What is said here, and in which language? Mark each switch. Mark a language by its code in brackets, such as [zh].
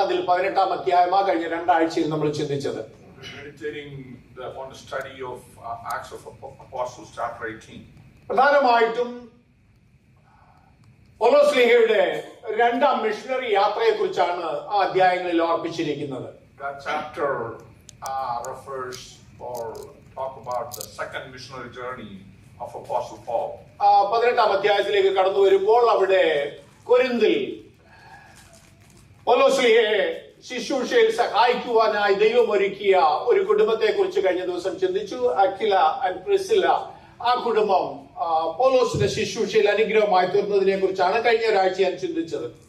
[ml] അതിൽ 18-ാം അധ്യായമാണ് കഴിഞ്ഞ 2 ആഴ്ചയിൽ നമ്മൾ ചിന്തിച്ചത്. [en] Meditating on the study of Acts of Apostles, chapter 18. [ml] പ്രധാനമായിട്ടും പൗലോസ്ലീഹയുടെ 2ാം മിഷണറി യാത്രയെ കുറിച്ചാണ് ആ അധ്യായങ്ങളിൽ ഓർപ്പിച്ചിരിക്കുന്നത്. [en] That chapter refers or talk about the second missionary journey of Apostle Paul. [ml] 18-ാം അധ്യായത്തിലേക്ക് കടന്നു വരുമ്പോൾ അവിടെ കൊരിന്തിൽ പൗലോസ്ലീഹയെ ശുശ്രൂഷയിൽ സഹായിക്കുവാനായി ദൈവം ഒരുക്കിയ ഒരു കുടുംബത്തെ കുറിച്ച് കഴിഞ്ഞ ദിവസം ചിന്തിച്ചു. Aquila and Priscilla. ആ കുടുംബം പൗലോസിന്റെ ശുശ്രൂഷയിൽ അനുഗ്രഹമായി തീർന്നതിനെ കുറിച്ചാണ് കഴിഞ്ഞ ഒരാഴ്ച ഞാൻ ചിന്തിച്ചത്.